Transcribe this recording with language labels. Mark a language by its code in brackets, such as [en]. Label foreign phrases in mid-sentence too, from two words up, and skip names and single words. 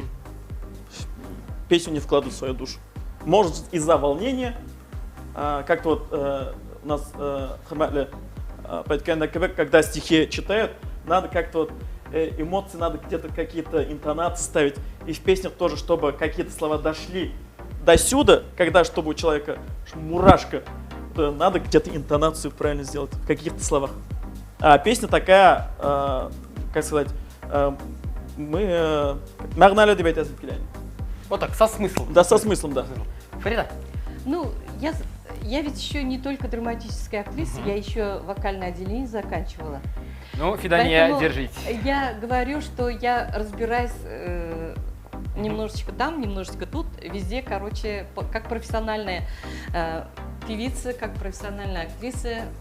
[ru] Песню не вкладывают в свою душу. Может, из-за волнения, как-то вот у нас когда стихи читают, надо как-то вот эмоции, надо где-то какие-то интонации ставить. И в песнях тоже, чтобы какие-то слова дошли до сюда, когда, чтобы у человека мурашка, то надо где-то интонацию правильно сделать в каких-то словах. А песня такая, как сказать, мы [kk] мағыналы деп айтасың келейін. [ru] Вот так, со смыслом. Да, со смыслом, да. Фарида. Ну, я ведь еще не только драматическая актриса, я еще вокальное отделение заканчивала. Ну, Фидания, Поэтому держите. Я говорю, что я разбираюсь немножечко там, немножечко тут, везде, короче, как профессиональная певица, как профессиональная актриса.